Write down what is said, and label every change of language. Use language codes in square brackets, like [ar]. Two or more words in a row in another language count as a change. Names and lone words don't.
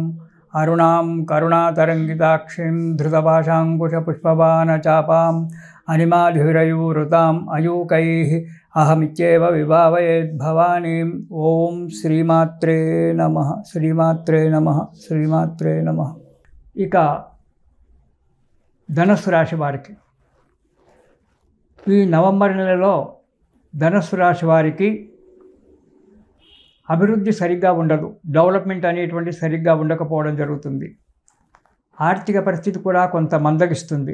[sa] अरुणां करुणातरङ्गिताक्षीं धृतपाशाङ्कुशपुष्पबाणचापाम् अनिमाधिरयूरुताम् अयूकैः अहमित्येव विभावयेद्भवानीम्। ओं श्रीमात्रे नमः। श्रीमात्रे नमः। श्रीमात्रे नमः। [te] इक ధనుస్సు రాశి వారికి ఈ నవంబర్ నెలలో ధనుస్సు రాశి వారికి అభివృద్ధి సరిగ్గా ఉండదు. డెవలప్మెంట్ అనేటువంటి సరిగ్గా ఉండకపోవడం జరుగుతుంది. ఆర్థిక పరిస్థితి కూడా కొంత మందగిస్తుంది.